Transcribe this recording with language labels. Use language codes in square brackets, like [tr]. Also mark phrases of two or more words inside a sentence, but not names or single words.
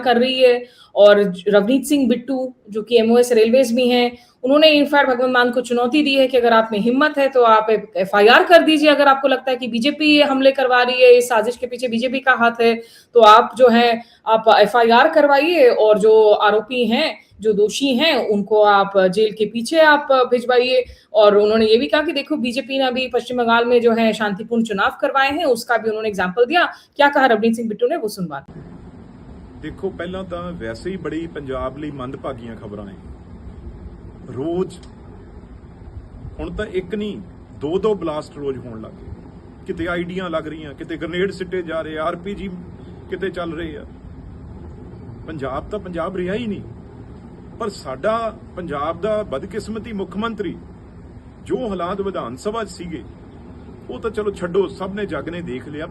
[hi] कर रही है, और रवनीत सिंह बिट्टू जो कि [en] MoS Railways [hi] भी हैं, उन्होंने इनफैक्ट भगवंत मान को चुनौती दी है कि अगर आप में हिम्मत है तो आप एफआईआर कर दीजिए, अगर आपको लगता है कि बीजेपी ये हमले करवा रही है, इस साजिश के पीछे बीजेपी का हाथ है, तो आप जो है आप एफआईआर करवाइए, और जो आरोपी हैं, जो दोषी हैं, उनको आप जेल के पीछे आप भिजवाइए। और उन्होंने ये भी कहा कि देखो बीजेपी ने अभी पश्चिम बंगाल में जो है शांतिपूर्ण चुनाव करवाए हैं, उसका भी उन्होंने एग्जाम्पल दिया। क्या कहा रवनीत सिंह बिट्टू ने, वो सुनवा। [pa] ਦੇਖੋ, ਪਹਿਲਾ ਤਾਂ ਵੈਸੇ ਹੀ ਬੜੀ ਪੰਜਾਬ ਲਈ ਮੰਦਭਾਗੀਆਂ ਖ਼ਬਰਾਂ ਨੇ, ਰੋਜ਼ ਹੁਣ ਤਾਂ ਇੱਕ ਨਹੀਂ 2-2 ਬਲਾਸਟ ਰੋਜ਼ ਹੋਣ ਲੱਗ ਗਏ। ਕਿਤੇ ਆਈਡੀਆਂ ਲੱਗ ਰਹੀਆਂ, ਕਿਤੇ ਗ੍ਰਨੇਡ ਸਿੱਟੇ ਜਾ ਰਹੇ, ਆਰਪੀਜੀ ਕਿਤੇ ਚੱਲ ਰਹੇ ਆ। ਪੰਜਾਬ ਤਾਂ ਪੰਜਾਬ ਰਿਹਾ ਹੀ ਨਹੀਂ। ਪਰ ਸਾਡਾ ਪੰਜਾਬ ਦਾ ਬਦਕਿਸਮਤੀ ਮੁੱਖ ਮੰਤਰੀ ਜੋ ਹਾਲਾਤ ਵਿਧਾਨ ਸਭਾ 'ਚ ਸੀਗੇ ਉਹ ਤਾਂ ਚਲੋ ਛੱਡੋ, ਸਭ ਨੇ ਜੱਗ ਨੇ ਦੇਖ ਲਿਆ।